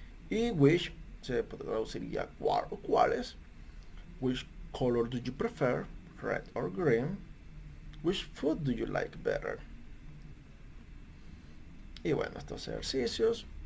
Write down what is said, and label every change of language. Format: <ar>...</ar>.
<es>Y which se traduciría cuál o cuáles.</es> <en>Which color do you prefer? Red or green? Which food do you like better?</en> <es>Y bueno, estos ejercicios.</es>